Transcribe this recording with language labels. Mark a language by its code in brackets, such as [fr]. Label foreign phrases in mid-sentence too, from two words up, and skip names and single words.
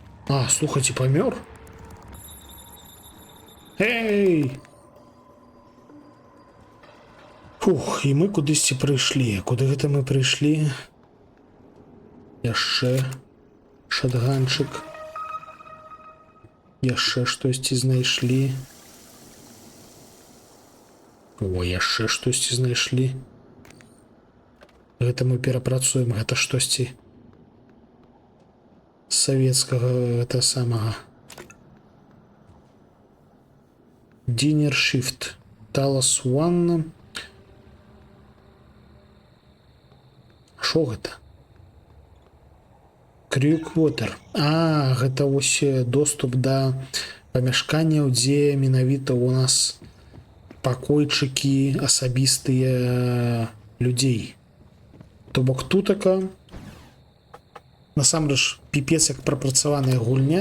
[be] А, слухайте, памёр? Эй! Фух, і мы кудысьці прыйшлі. Куды гэта мы прыйшлі? Яшчэ шатганчык. Яшчэ штосьці знайшлі. О, яшчэ штосьці знайшлі. Гэта мы перапрацуем, гэта штосьці савецкага, гэта самага. [en] Dinner Shift. [be] Talos One. Шо гэта? Крюквотер. А, гэта вось доступ да памяшканняў, дзе менавіта у нас пакойчыкі асабістыя людзей. То бок тутака насамрэч піпец як прапрацаваная гульня.